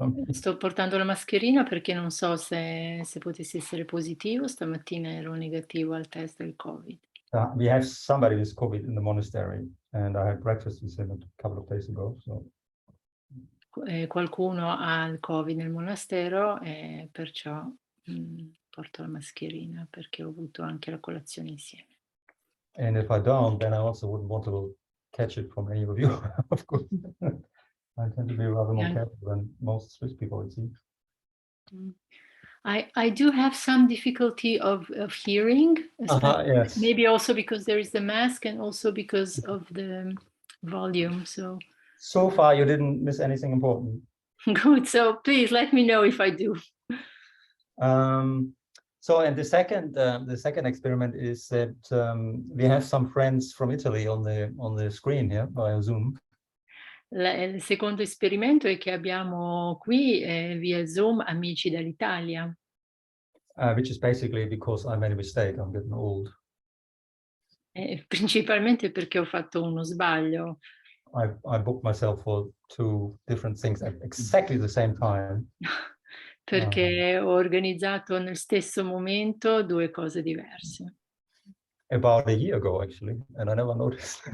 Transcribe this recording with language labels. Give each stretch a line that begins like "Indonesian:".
Italian: Sto portando la mascherina perché non so se potessi essere positivo. Stamattina ero negativo al test del Covid.
English: We have somebody with COVID in the monastery, and I had breakfast with him a couple of days ago. So.
Italian: Qualcuno ha il Covid nel monastero e perciò porto la mascherina perché ho avuto anche la colazione insieme.
English: And if I don't, then I also wouldn't want to catch it from any of you, of course. I tend to be rather more careful than most Swiss people, it seems. I do have some difficulty of hearing, Yes. maybe also because there is the mask and also because of the volume. So far, you didn't miss anything important. Good. So please let me know if I do. So, and the second experiment is that we have some friends from Italy on the screen here via Zoom.
Italian: Il secondo esperimento è che abbiamo qui via Zoom amici dall'Italia.
English: Which is basically because I made a mistake. I'm getting old.
Italian: Principalmente perché ho fatto uno sbaglio.
English: I booked myself for 2 different things at exactly the same time.
Italian: Perché ho organizzato nel stesso momento 2 cose diverse.
English: About a year ago, actually, and I never noticed.